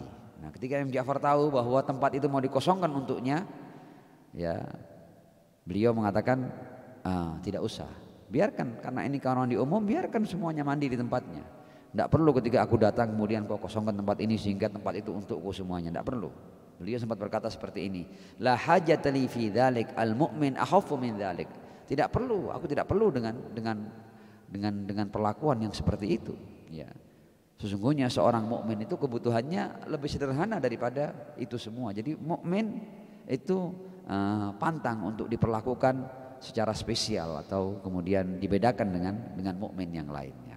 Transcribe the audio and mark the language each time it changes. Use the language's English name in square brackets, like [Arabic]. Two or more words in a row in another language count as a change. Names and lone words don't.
[Indonesian] Nah ketika Imam Ja'far tahu bahwa tempat itu mau dikosongkan untuknya, ya beliau mengatakan tidak usah, biarkan, karena ini kamar mandi umum, biarkan semuanya mandi di tempatnya. Tidak perlu ketika aku datang kemudian kau kosongkan tempat ini sehingga tempat itu untukku semuanya, tidak perlu. Beliau sempat berkata seperti ini, [Arabic] لا حاجة لي في ذلك المؤمن أخف من ذلك. [Indonesian] Tidak perlu, aku tidak perlu dengan perlakuan yang seperti itu. Ya, sesungguhnya seorang mukmin itu kebutuhannya lebih sederhana daripada itu semua. Jadi mukmin itu pantang untuk diperlakukan secara spesial atau kemudian dibedakan dengan mukmin yang lainnya.